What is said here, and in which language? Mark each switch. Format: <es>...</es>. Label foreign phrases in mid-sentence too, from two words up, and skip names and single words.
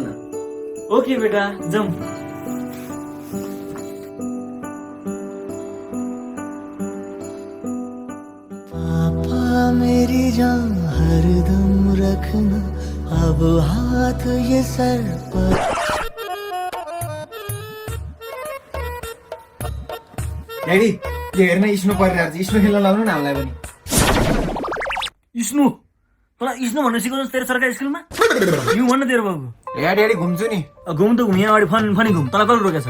<ne>ओके बेटा जाउँ</ne> <hi>मेरी जान हरदम रखना अब हाथ ये सर पर</hi> <ne>ड्याडी यो हेर्न स्नो परिरहेको छ स्नो खेल्न लाउनु न हामीलाई पनि स्नु तँलाई स्नु भन्नु सिकाउँछ तेरो सरकारी स्कुलमा हिउँ भन्न तेरो बाबु ए ड्याडी घुम्छु नि घुम त घुम यहाँ अगाडि फनी घुम तँलाई कसले रोकेछ</ne>